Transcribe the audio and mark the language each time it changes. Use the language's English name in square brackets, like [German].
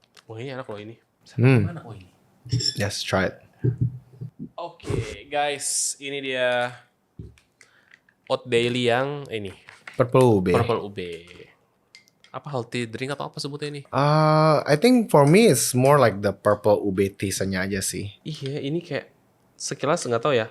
[Indonesian] Oh, ini enak loh ini. Mana? Oh ini. [English] Yes, try it. [Indonesian] Oke, guys, ini dia Oatdaily yang ini. [English] Purple ube. [Indonesian] Apa healthy drink atau apa sebutnya ini? [English] I think for me it's more like the purple ube taste-nya [Indonesian] aja sih. Iya, ini kayak sekilas nggak tahu ya.